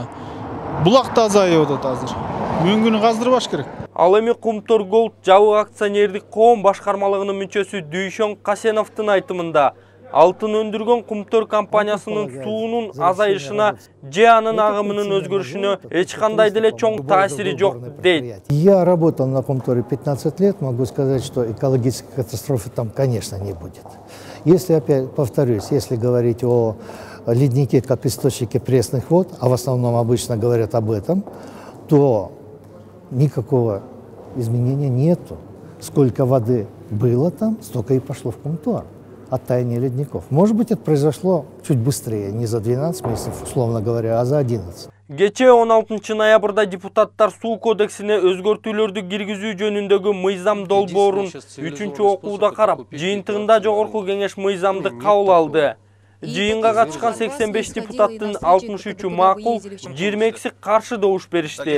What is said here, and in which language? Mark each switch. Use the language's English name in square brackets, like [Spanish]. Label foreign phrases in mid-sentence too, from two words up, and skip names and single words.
[Kyrgyz] Булак да азайып атат азыр. Мөңгүнү каздырбаш керек. Ал эми Кумтөр Голд жабык акционердик коом башкармалыгынын мүчөсү Дүйшөн Касеновдун айтымында алтын өндүргөн Кумтөр компаниясынын суунун азайышына же анын агымынын өзгөрүшүнө эч кандай деле чоң таасири жок дейт. [Russian] Я работал на Кумторе 15 лет, могу сказать, что экологической катастрофы там, конечно, не будет. Если, опять повторюсь, если говорить о леднике как источнике пресных вод, а в основном обычно говорят об этом, то никакого изменения нету. Сколько воды было там, столько и пошло в Кумтор от таяния ледников. Может быть, это произошло чуть быстрее, не за 12 месяцев, условно говоря, а за 11. [Kyrgyz] Кече 16 ноябрда депутаттар суу кодексине өзгөртүүлөрдү киргизүү жөнүндөгү мыйзам долбоорун 3-окууда карап, жыйынтыгында жогорку кеңеш мыйзамды кабыл алды. Жыйынга катышкан 85 депутаттын 63-ü макул, 22-си каршы добуш беришти.